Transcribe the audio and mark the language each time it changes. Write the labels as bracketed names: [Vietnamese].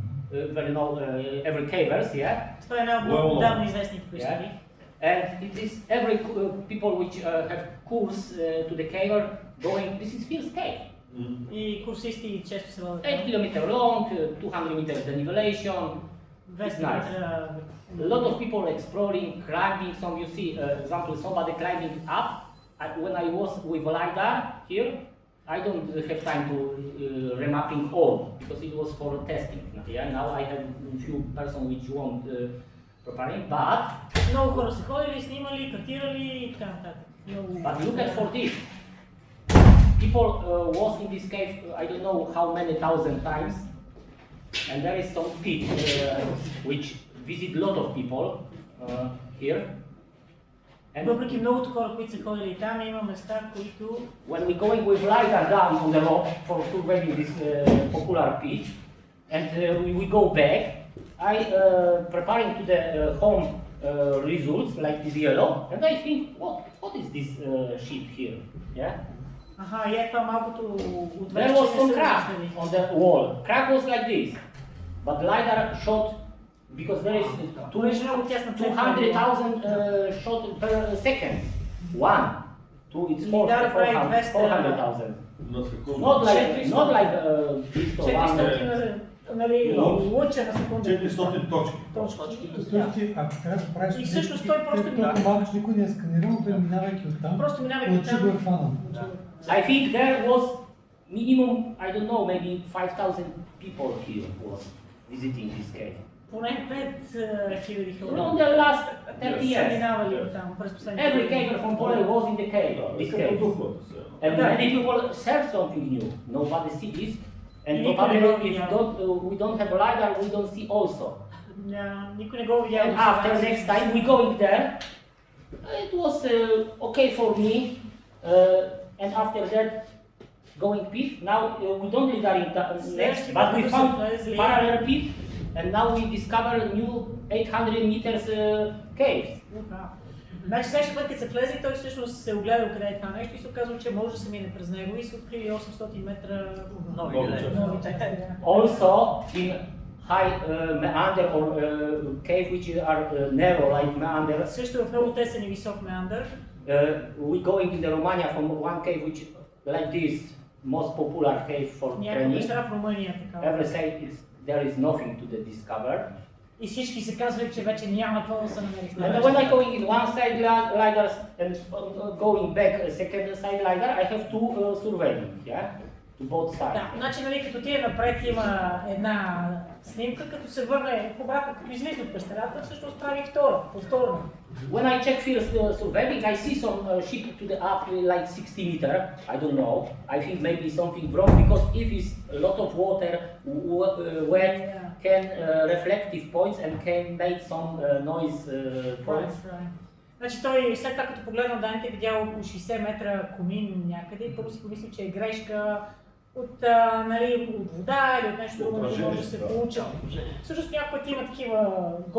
[English] Very know every cavers, yeah. [Bulgarian] Това е една от много давно известните пещери. [English] And it is every people which have course to the caver going. This is first cave. [Bulgarian] И курсисти често се водят. [English] 8 km long, 200 meters denivellation. [Bulgarian] 200 метра. [English] A lot of people exploring, climbing. Some you see, example, somebody climbing up. When I was with LiDAR here, I don't have time to remapping all because it was for testing. Yeah, now I have a few persons which want preparing, but [Bulgarian] Много хора са ходили, снимали, картирали и така нататък. [English] but look at for this. People was in this cave, I don't know how many thousand times, and there is some pit which visit lot of people here. And [Bulgarian] Въпреки многото хора, които са ходили там, има места, които... [English] when we going with LiDAR down on the rock for surveying this popular pit, and we go back, I preparing to the home results like this yellow, and I think, what is this sheet here? Yeah. [Bulgarian] Аха, и е това малкото от [English] There was some crack on the wall. Crack was like this, but LiDAR shot because there is 200,000 shot per second. 1, 2, it's 400,000. Not like this to 100. [Bulgarian] 400 нали, лъча на секунда. 400 точки. Точки. Тоест ти, ако трябва да правиш... И всъщност той просто толкова малко, че никой не е сканирал, той минавайки оттам, Просто минавайки отчи го е хванал. [English] I think there was minimum, I don't know, maybe 5,000 people here was visiting this cave. [Bulgarian] Поне 5000 хора. [English] On the last 30 [Bulgarian] са [English] years, [Bulgarian] минавали оттам през последните. [English] every caver from Poland was in the cave, this cave. And many people search something new. Nobody see this. And probably if we don't have LiDAR, we don't see also. [Bulgarian] Никой не го видял. [English] And after next time we going there, it was okay for me. And after that, going pit. Now we don't LiDAR in next, but we found parallel pit, and now we discover new 800 meters caves. [Bulgarian] Значи следващия път, като са влезли, той всъщност се огледал къде е това нещо и се оказва, че може да се мине през него и са открили 800 метра Нови нови части. части. [English] Also in high meander or cave which are narrow like meander. [Bulgarian] Също в много тесен и висок меандър. [English] We going in the Romania from one cave which like this most popular cave for [Bulgarian] Някаква [English] training. [Bulgarian] пещера в Румъния такава. [English] Every say there is nothing to the discover. [Bulgarian] И всички се казвали, че вече няма какво да се намери. [English] And when I going in one side lidar and going back second side lidar, I have two surveying, yeah, to both sides. [Bulgarian] Да, значи нали като тия напред има една снимка, като се върне обратно, като излиза от пещерата, всъщност прави втора, повторно. [English] When I check first surveying, I see some ship to the up like 60 meter. I don't know. I think maybe something wrong because if it's a lot of water, wet, can reflective points and can make some noise points. Right. [Bulgarian] Значи той след това като погледнал данните, видял около 60 метра комин някъде и първо си помисли, че е грешка от, нали, от вода или от нещо друго, което може да се получи. Всъщност някой път има такива